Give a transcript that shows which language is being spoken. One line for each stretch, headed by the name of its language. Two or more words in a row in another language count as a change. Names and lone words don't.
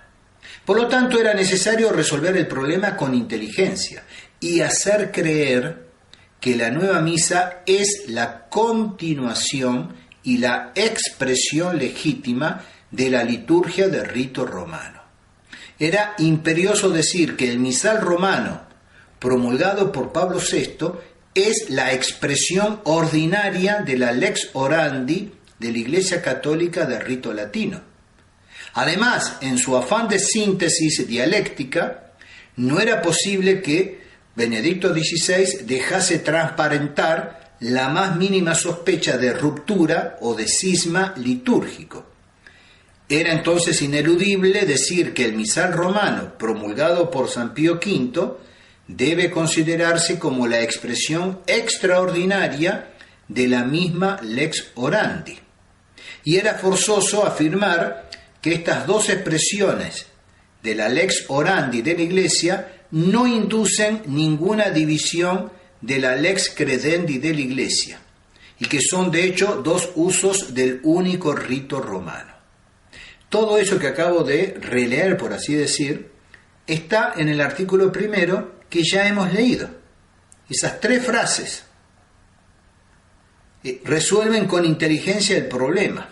Spanish: Por lo tanto, era necesario resolver el problema con inteligencia y hacer creer que la nueva misa es la continuación y la expresión legítima de la liturgia del rito romano. Era imperioso decir que el misal romano, promulgado por Pablo VI, es la expresión ordinaria de la
Latin: lex orandi
Spanish: de la Iglesia Católica del rito latino. Además, en su afán de síntesis dialéctica, no era posible que Benedicto XVI dejase transparentar la más mínima sospecha de ruptura o de cisma litúrgico. Era entonces ineludible decir que el misal romano, promulgado por San Pío V, debe considerarse como la expresión extraordinaria de la misma
Latin: lex orandi.
Spanish: Y era forzoso afirmar que estas dos expresiones de la
Latin: lex orandi
Spanish: de la Iglesia no inducen ninguna división de la
Latin: lex credendi
Spanish: de la Iglesia, y que son de hecho dos usos del único rito romano. Todo eso que acabo de releer, por así decir, está en el artículo primero que ya hemos leído. Esas tres frases resuelven con inteligencia el problema.